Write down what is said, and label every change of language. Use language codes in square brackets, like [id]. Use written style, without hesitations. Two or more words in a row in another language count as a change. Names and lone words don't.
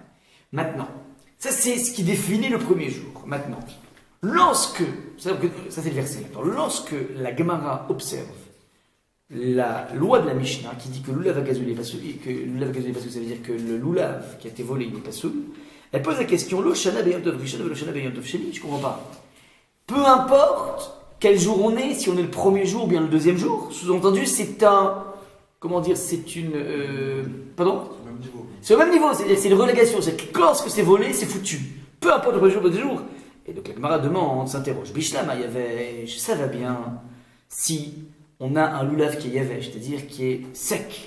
[fr] Maintenant, ça c'est ce qui définit le premier jour. Maintenant, lorsque, ça c'est le verset, lorsque la Gemara observe la loi de la Mishnah qui dit que le [he] לולב הגזול [fr] n'est pas soul, que le [he] לולב הגזול [fr] n'est pas soul, ça veut dire que le lulav qui a été volé il n'est pas soul, elle pose la question, [he] לא שנא ביום טוב ראשון ולא שנא ביום טוב שני, [fr] je comprends pas. Peu importe quel jour on est, si on est le premier jour ou bien le deuxième jour, sous-entendu c'est un, comment dire, c'est une, pardon ? C'est au même niveau, c'est une relégation, c'est que lorsque c'est volé, c'est foutu. Peu importe le premier jour ou le deuxième jour. Et donc la Gemara demande, s'interroge, [he] בשלמא יבש, [fr] ça va bien si on a un lulav qui est Yavesh, c'est-à-dire qui est sec.